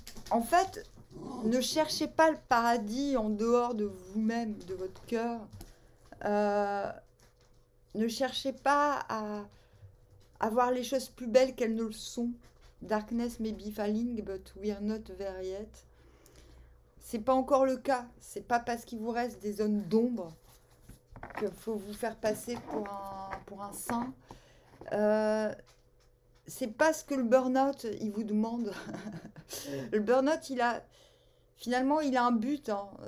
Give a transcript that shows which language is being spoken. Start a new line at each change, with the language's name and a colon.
French: En fait, ne cherchez pas le paradis en dehors de vous-même, de votre cœur. Ne cherchez pas à voir les choses plus belles qu'elles ne le sont.
English: Darkness may be falling, but we're not there yet.
French: C'est pas encore le cas. C'est pas parce qu'il vous reste des zones d'ombre qu'il faut vous faire passer pour un saint. C'est pas ce que le burn-out il vous demande. Le burn-out, finalement, il a un but. Hein.